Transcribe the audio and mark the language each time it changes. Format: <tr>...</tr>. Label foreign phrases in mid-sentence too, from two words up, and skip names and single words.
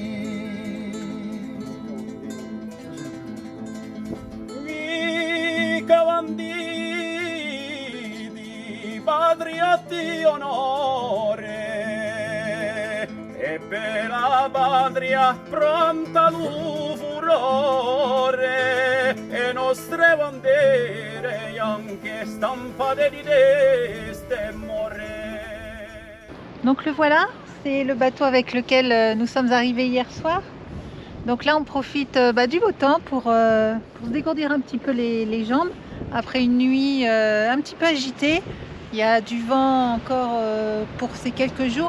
<co>Mica banditi, patrioti onore, e per la patria pronta lu furore, e nostre bandiere anche stampate di teste more.</co> <fr>Donc le voilà, c'est le bateau avec lequel nous sommes arrivés hier soir. Donc là on profite du beau temps pour se dégourdir un petit peu les jambes après une nuit un petit peu agitée. Il y a du vent encore pour ces quelques jours.</fr>